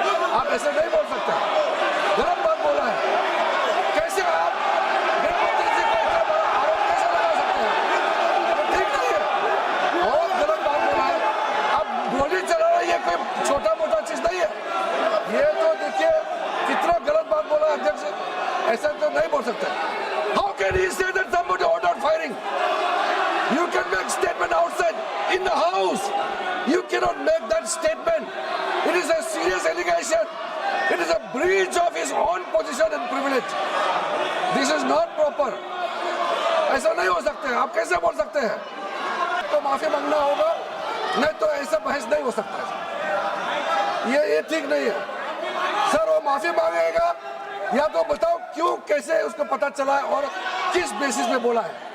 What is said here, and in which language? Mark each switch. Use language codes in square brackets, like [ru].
[hi] आप ऐसे नहीं बोल सकते, गलत बात बोला है। कैसे आप गृहमंत्री जी को इतना बड़ा आरोप कैसे लगा सकते हैं? ठीक नहीं है, बहुत गलत बात बोला है। अब गोली चलाना ये कोई छोटा मोटा चीज नहीं है। ये तो देखिए कितना गलत बात बोला अध्यक्ष, ऐसा तो नहीं बोल सकते। [en] How can he say that somebody ordered firing? You can make statement outside in the house. You cannot make that statement. It is a serious allegation. It is a breach of his own position and privilege. This is not proper. [hi] ऐसा नहीं हो सकते, आप कैसे बोल सकते हैं? तो माफी मांगना होगा, नहीं तो ऐसा बहस नहीं हो सकता है। ये ठीक नहीं है सर। वो माफी मांगेगा, या तो बताओ क्यों, कैसे उसको पता चला है और किस बेसिस पे बोला है?